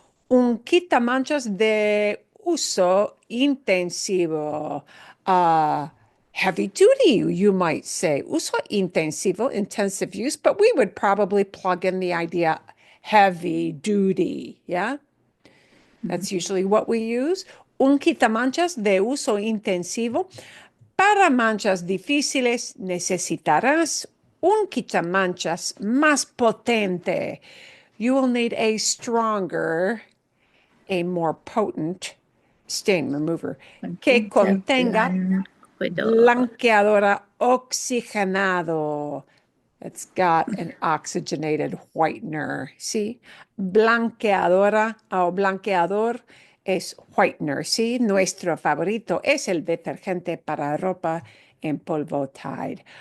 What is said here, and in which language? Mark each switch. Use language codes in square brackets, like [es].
[es] Un quitamanchas de uso intensivo. [en] Heavy duty, you might say. [es] Uso intensivo, [en] intensive use, but we would probably plug in the idea heavy duty, yeah? That's usually what we use. [es] Un quitamanchas de uso intensivo. Para manchas difíciles necesitarás un quitamanchas más potente. [en] You will need a stronger, a more potent stain remover [es] que contenga blanqueadora oxigenado. [en] It's got an oxygenated whitener. [es] ¿Sí? Blanqueadora o blanqueador es whitener. ¿Sí? Nuestro favorito es el detergente para ropa en polvo Tide.